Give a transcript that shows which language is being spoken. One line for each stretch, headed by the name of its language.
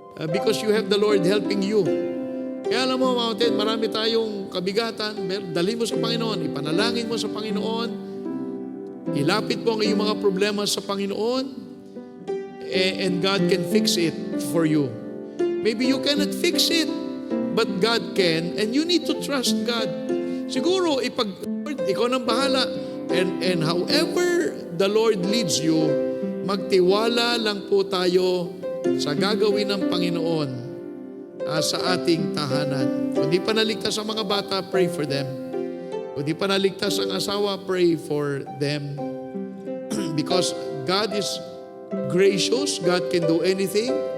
English: Because you have the Lord helping you.
Filipino: Kaya alam mo, Mountain, marami tayong kabigatan. Dali mo sa Panginoon, ipanalangin mo sa Panginoon, ilapit mo ang iyong mga problema sa Panginoon,
English: and God can fix it for you. Maybe you cannot fix it, but God can, and you need to trust God.
Filipino: Siguro, Lord, ikaw nang bahala.
English: And however the Lord leads you,
Filipino: magtiwala lang po tayo sa gagawin ng Panginoon sa ating tahanan. Kung di pa naligtas ang mga bata,
English: pray for them.
Filipino: Kung di pa naligtas ang asawa,
English: pray for them. Because God is gracious, God can do anything.